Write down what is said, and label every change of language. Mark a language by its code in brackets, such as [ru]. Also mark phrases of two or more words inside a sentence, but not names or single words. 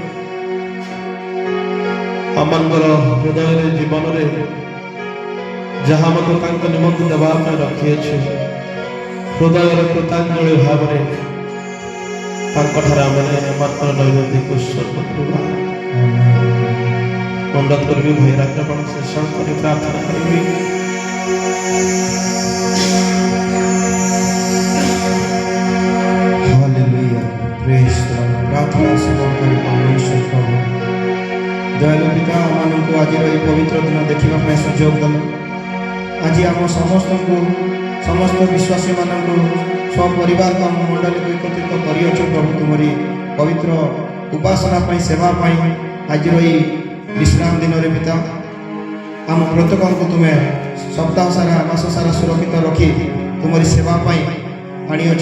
[or] ଆମଙ୍କର ହୃଦୟରେ ଜୀବନରେ ଯାହା ମଧ୍ୟ ତାଙ୍କ ନିମନ୍ତେ ଦେବା ପାଇଁ ରଖିଅଛୁ, ହୃଦୟରେ କୃତାଞ୍ଜଳି ଭାବରେ ତାଙ୍କଠାରେ ଆମେ ଆମଙ୍କର ନୈବେଦ୍ୟକୁ ଉତ୍ସର୍ଗ କରିବା। ଅନୁରୋଧ କରିବି ଭୈରାଗ୍ୟପଣ ଶେଷ କରି ପ୍ରାର୍ଥନା କରିବି। [hi] हालेलुया। [en] Praise the Lord. [or] प्रार्थना समर्पण परमेश्वर प्रभु दयालु पिता आमମାନଙ୍କୁ ଆଜିର ଏହି ପବିତ୍ର ଦିନ ଦେଖିବା ପାଇଁ ସୁଯୋଗ ଦେଲ। ଆଜି ଆମ ସମସ୍ତଙ୍କୁ ସମସ୍ତ ବିଶ୍ୱାସୀମାନଙ୍କୁ ସପରିବାରକୁ ଆମ ମଣ୍ଡଳୀକୁ ଏକତ୍ରିତ କରିଅଛ ପ୍ରଭୁ ତୁମରି ପବିତ୍ର ଉପାସନା ପାଇଁ ସେବା ପାଇଁ। ଆଜିର ଏହି ବିଶ୍ରାମ ଦିନରେ ପିତା ଆମ ପ୍ରତ୍ୟେକଙ୍କୁ ତୁମେ ସପ୍ତାହ ସାରା ମାସ ସାରା ସୁରକ୍ଷିତ ରଖି ତୁମରି ସେବା ପାଇଁ ଆଣିଅଛ।